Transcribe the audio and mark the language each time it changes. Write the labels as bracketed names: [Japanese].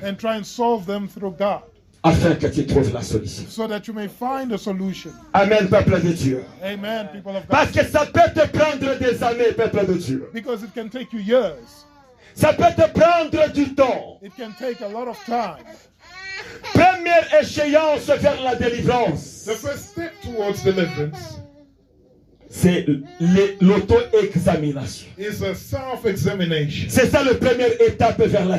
[English] and try and solve them through God [French] Afin que tu trouves la solution. [English] so that you may find a solution. [French] Amen, peuple de Dieu. [English] Amen, people of God. [French] Parce que ça peut te prendre des années, peuple de Dieu. [English] Because it can take you years. [French] Ça peut te prendre du temps. [English] It can take a lot of time. [French] Première échéance vers la délivrance, [English] The first step towards deliverance [French] c'est l'auto-examination. [English] is a self-examination. [French] C'est ça la première étape vers la